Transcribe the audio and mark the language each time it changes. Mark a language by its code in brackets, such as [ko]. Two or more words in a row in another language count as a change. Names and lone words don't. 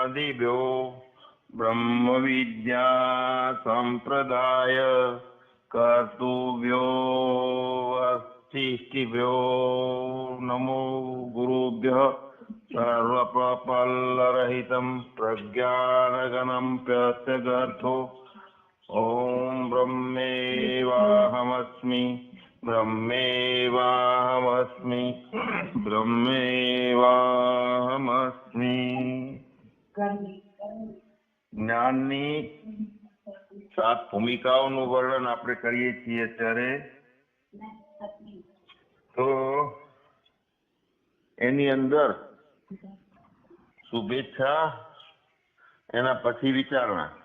[sa] ऋषिभ्यो ब्रह्मविद्या संप्रदाय कर्तृभ्यो वसिष्ठिभ्यो नमो गुरुभ्यः सर्वपापल्लरहितं प्रज्ञानगणं प्रत्यगर्थो ॐ ब्रह्मेवाहमस्मि ब्रह्मेवाहमस्मि ब्रह्मेवाहमस्मि। [gu] જ્ઞાનની 7 ભૂમિકાઓનું વર્ણન આપણે કરીએ છીએ અત્યારે, તો એની અંદર શુભેચ્છા, એના પછી વિચારણા.